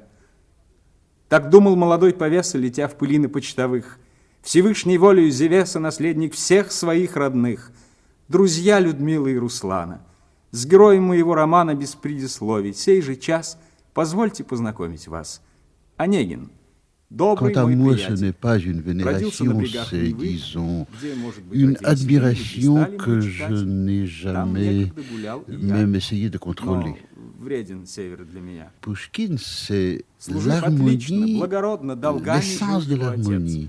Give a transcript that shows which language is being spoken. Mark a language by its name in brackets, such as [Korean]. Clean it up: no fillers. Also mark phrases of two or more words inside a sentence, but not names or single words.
[Russian] Так думал молодой повеса, летя в пылины почтовых. Всевышней волею Зевеса наследник всех своих родных. Друзья Людмилы и Руслана. С героем моего романа без предисловий. Сей же час позвольте познакомить вас. Онегин. [French] Quant à moi, ce n'est pas une vénération, c'est, disons, une admiration que je n'ai jamais même essayé de contrôler. Pouchkine, c'est l'harmonie, l'essence de l'harmonie.